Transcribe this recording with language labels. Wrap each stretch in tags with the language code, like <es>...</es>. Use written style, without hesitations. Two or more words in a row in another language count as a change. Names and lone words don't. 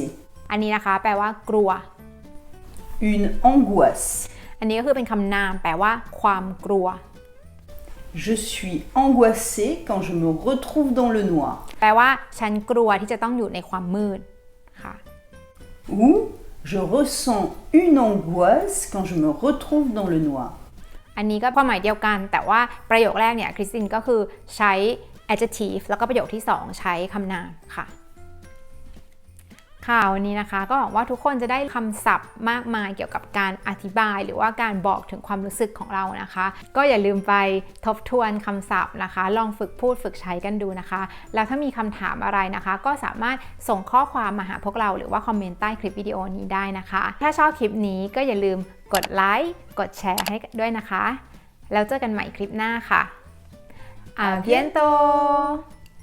<th>อันนี้นะคะแปลว่ากลัว</th> <fr>Une angoisse.</fr> <th>อันนี้ก็คือเป็นคำนามแปลว่าความกลัว</th> <fr>Je suis angoissé quand je me retrouve dans le noir.</fr> <th>แปลว่าฉันกลัวที่จะต้องอยู่ในความมืดค่ะ</th> <fr>Ou je ressens une angoisse quand je me retrouve dans le noir.</fr> <th>อันนี้ก็ความหมายเดียวกันแต่ว่าประโยคแรกเนี่ยคริสตินก็คือใช้ adjective แล้วก็ประโยคที่2ใช้คำนามค่ะค่ะวันนี้นะคะก็ห วังว่าทุกคนจะได้คำศัพท์มากมายเกี่ยวกับการอธิบายหรือว่าการบอกถึงความรู้สึกของเรานะคะก็อย่าลืมไปทบทวนคำศัพท์นะคะลองฝึกพูดฝึกใช้กันดูนะคะแล้วถ้ามีคำถามอะไรนะคะก็สามารถส่งข้อความมาหาพวกเราหรือว่าคอมเมนต์ใต้คลิปวิดีโอนี้ได้นะคะถ้าชอบคลิปนี้ก็อย่าลืมกดไลค์กดแชร์ให้ด้วยนะคะแล้วเจอกันใหม่คลิปหน้าค่ะ</th> <fr>À bientôt</fr>